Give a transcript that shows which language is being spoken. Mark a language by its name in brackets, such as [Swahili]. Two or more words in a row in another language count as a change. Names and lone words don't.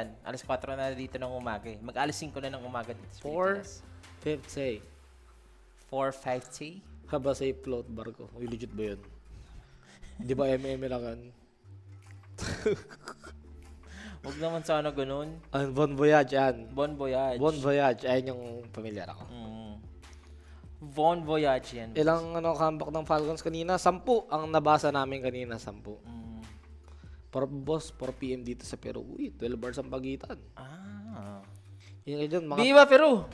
[Filipino] Alas 4 na dito ng umaga eh. Mag-alas 5 na ng umaga dito sa Pilipinas. 4:50. 4:50? Haba sa float barko. Uy, legit ba yun? Di ba lang yan? Huwag naman sana ganun. Bon Voyage yan. Bon Voyage. Bon Voyage, ayun yung pamilyar ako. Bon Voyage yan. Ilang comeback ng Falcons kanina? 10 ang nabasa namin kanina, 10. Boss, 4 PM dito sa Peru. Uy, 12 hours ang pagitan. Yun dyan, mga Viva Peru!